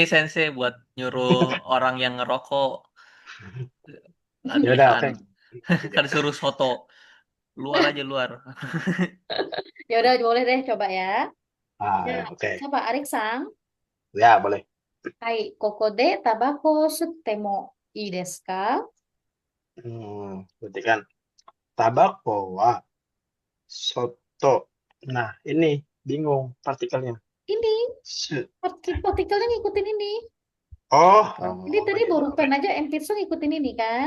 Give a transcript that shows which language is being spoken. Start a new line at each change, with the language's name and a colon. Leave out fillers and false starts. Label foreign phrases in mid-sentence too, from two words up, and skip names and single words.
Indonesian: ini sensei, buat nyuruh orang yang ngerokok Ya udah, latihan. oke. Oke, Kan jangan. suruh soto. Luar aja luar. Ya udah, boleh deh coba ya. Ya, Ah, oke. coba Arik Sang. Ya, boleh.
Japanese: はい, ここでたばこ捨てもいいですか?
Indonesian: Berarti kan
Japanese: たばこは外.
Indonesian: Nah, ini bingung partikelnya. Ini Se- partikelnya ngikutin ini. Oh, Ini oh tadi ya, ya, baru oke. pen aja Empitsu ngikutin ini kan?